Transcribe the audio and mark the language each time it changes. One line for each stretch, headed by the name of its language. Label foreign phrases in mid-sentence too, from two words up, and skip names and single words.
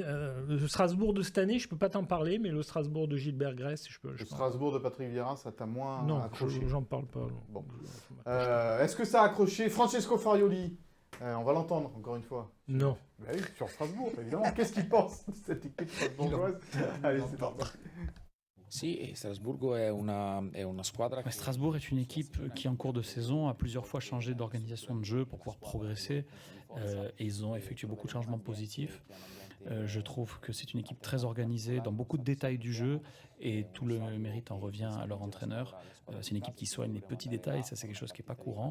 French: Le Strasbourg de cette année, je peux pas t'en parler, mais le Strasbourg de Gilbert Grèce, je peux. Le Strasbourg de Patrick Vieira, ça t'a moins accroché. Non, j'en parle pas. Non. Bon. Est-ce que ça a accroché Francesco Farioli? On va l'entendre encore une fois. Non. Bah oui, sur Strasbourg, évidemment. Qu'est-ce qu'il pense de cette équipe strasbourgeoise? Allez, c'est parti.
Italian: Sì, Strasburgo è una squadra.
French: Strasbourg est une équipe qui, en cours de saison, a plusieurs fois changé d'organisation de jeu pour pouvoir progresser. Et ils ont effectué beaucoup de changements positifs. Je trouve que c'est une équipe très organisée dans beaucoup de détails du jeu et tout le mérite en revient à leur entraîneur. C'est une équipe qui soigne les petits détails, ça c'est quelque chose qui n'est pas courant.